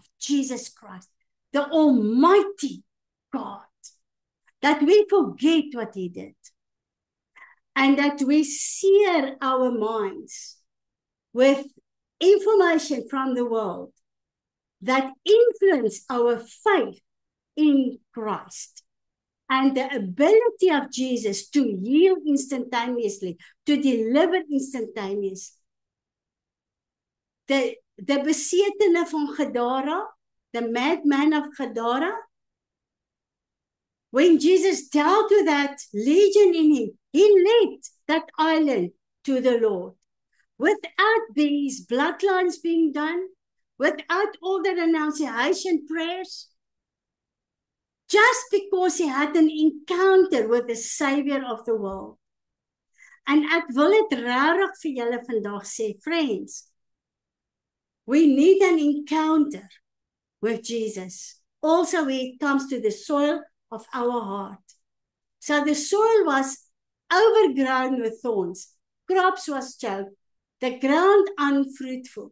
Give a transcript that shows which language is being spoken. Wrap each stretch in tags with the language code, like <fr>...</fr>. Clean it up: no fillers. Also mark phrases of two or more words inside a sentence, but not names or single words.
<en>Jesus Christ, the Almighty God, that we forget what He did, and that we sear our minds with information from the world that influence our faith in Christ and the ability of Jesus to heal instantaneously, to deliver instantaneously.</en> <af>The besetene van Gadara,</af> <en>the madman of Gadara, when Jesus dealt with that legion in him, He led that island to the Lord. Without these bloodlines being done, without all the renunciation prayers, just because he had an encounter with the Savior of the world.</en> <af>And ek wil dit rarig vir julle vandag sê,</af> <en>friends, we need an encounter with Jesus. Also when it comes to the soil of our heart. So the soil was overgrown with thorns. Crops was choked. The ground unfruitful.</en>